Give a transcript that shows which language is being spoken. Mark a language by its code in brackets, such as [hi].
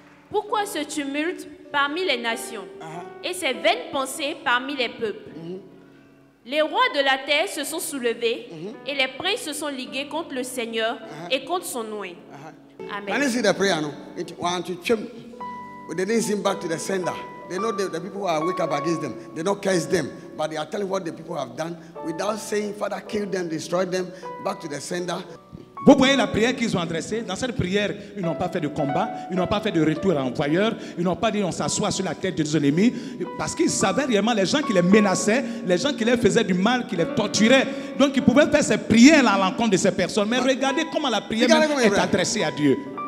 [fr] Pourquoi ce tumulte parmi les nations et ces vaines pensées parmi les peuples? Les rois de la terre se sont soulevés et les princes se sont ligués contre le Seigneur et contre son nom. Amen. [en] Can you see the prayer? No? They didn't sing back to the sender. They know the people who are wake up against them. They don't curse them, but they are telling what the people have done without saying, Father, kill them, destroy them, back to the sender. [fr] Vous voyez la prière qu'ils ont adressée. Dans cette prière, ils n'ont pas fait de combat, ils n'ont pas fait de retour à l'employeur, ils n'ont pas dit on s'assoit sur la tête de nos ennemis, parce qu'ils savaient réellement les gens qui les menaçaient, les gens qui les faisaient du mal, qui les torturaient. Donc ils pouvaient faire ces prières à l'encontre de ces personnes. Mais regardez comment la prière est adressée à Dieu.